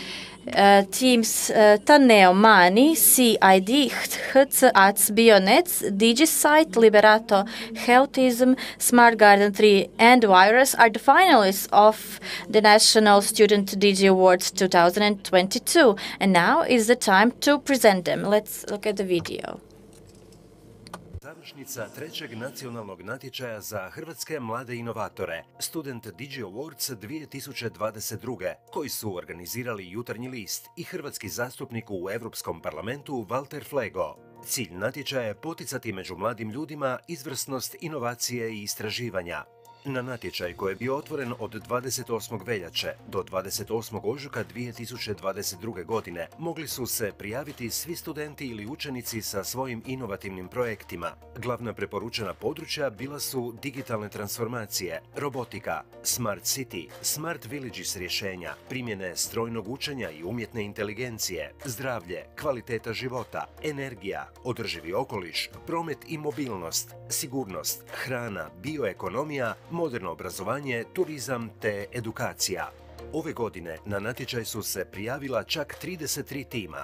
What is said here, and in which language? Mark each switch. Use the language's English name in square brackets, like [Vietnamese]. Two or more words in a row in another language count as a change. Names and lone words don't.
[English] Teams Taneo Mani, CID, HCAC, Bionets, DigiSite, Liberato, Healthism, Smart Garden 3, and Virus are the finalists of the National Student DIGI Awards 2022. And now is the time to present them. Let's look at the video. [Croatian] Završnica trećeg nacionalnog natječaja za hrvatske mlade inovatore, Student DIGI Awards 2022, koji su organizirali Jutarnji list i hrvatski zastupnik u Europskom parlamentu Valtera Flege. Cilj natječaja je poticati među mladim ljudima izvrsnost, inovacije i istraživanja. Na natječaj koji je bio otvoren od 28. veljače do 28. ožujka 2022. godine mogli su se prijaviti svi studenti ili učenici sa svojim inovativnim projektima. Glavna preporučena područja bila su digitalne transformacije, robotika, [English] smart city, smart villages [Croatian] rješenja, primjene strojnog učenja i umjetne inteligencije, zdravlje, kvaliteta života, energija, održivi okoliš, promet i mobilnost, sigurnost, hrana, bioekonomija, moderno obrazovanje, turizam te edukacija. Ove godine na natječaj su se prijavila čak 33 tima.